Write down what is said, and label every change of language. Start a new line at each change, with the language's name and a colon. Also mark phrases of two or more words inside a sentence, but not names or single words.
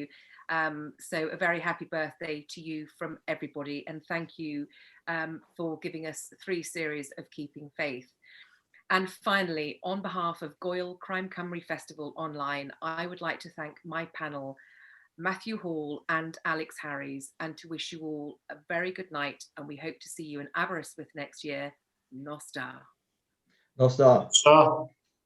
English: So a very happy birthday to you from everybody, and thank you for giving us 3 series of Keeping Faith. And finally, on behalf of Gŵyl Crime Cymru Festival Online, I would like to thank my panel, Matthew Hall and Alex Harries, and to wish you all a very good night, and we hope to see you in Aberystwyth next year.
Welsh: Nos da. Nos da.
English: So